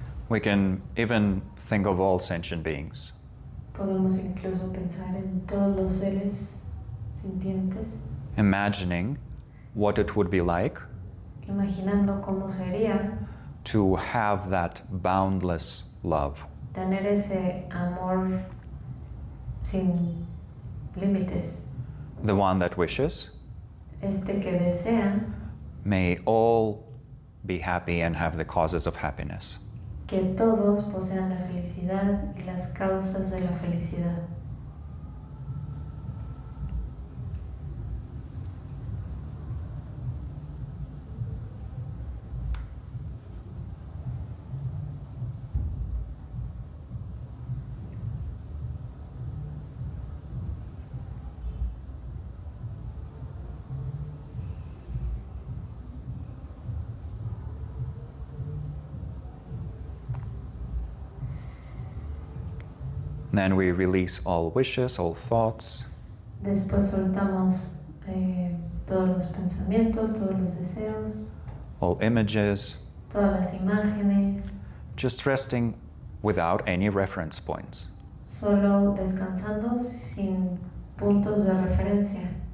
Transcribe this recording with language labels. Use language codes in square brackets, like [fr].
[en] we can even think of all sentient beings. [es] podemos incluso pensar en todos los seres sintientes, [en] Imagining what it would be like [es] imaginando cómo sería [en] to have that boundless love. [es] tener ese amor sin límites, [en] The one that wishes, [es] este que desea [en] may all be happy and have the causes of happiness. [es] que todos posean la felicidad y las causas de la felicidad. [en] Then we release all wishes, all thoughts, [es] Después soltamos todos los pensamientos, todos los deseos, [en] all images, [es] todas las imágenes, [en] just resting without any reference points. [es] solo descansando sin puntos de referencia.